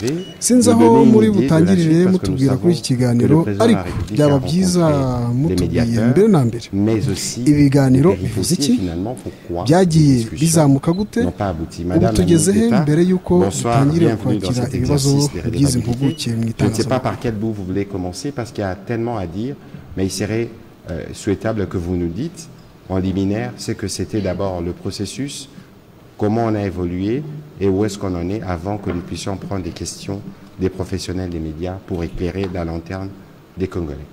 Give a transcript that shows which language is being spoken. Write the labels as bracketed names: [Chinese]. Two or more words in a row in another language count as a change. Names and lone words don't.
[Kinyarwanda] Sinzi aho muri butangirire mutubwira kuri iki kiganiro, ariko byaba byiza mutubwiye mbere na mbere ibiganiro bivuze iki, byagiye bizamuka gute, ubu tugeze he mbere yuko dutangire kwakira ibibazo by'izi mpuguke mu itangazamakuru. [French] Je ne sais pas par quel bout vous voulez commencer parce qu'il y a tellement à dire, mais il serait souhaitable que vous nous dites en liminaire ce que c'était d'abord le processus, comment on a évolué et où est-ce qu'on en est avant que nous puissions prendre des questions des professionnels des médias pour éclairer la lanterne des Congolais.